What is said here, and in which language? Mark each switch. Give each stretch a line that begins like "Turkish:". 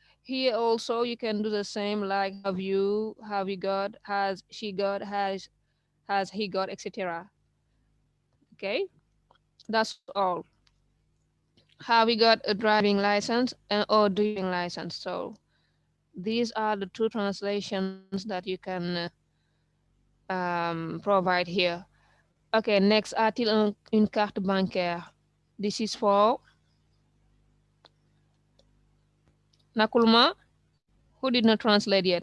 English: Here also you can do the same, like have you got, has she got, has he got, etc. Okay, that's all. Have you got a driving license or driving license? So these are the two translations that you can provide here. Okay, next,
French: a-t-il une carte bancaire?
English: This is for Nakulma, who did not translate yet.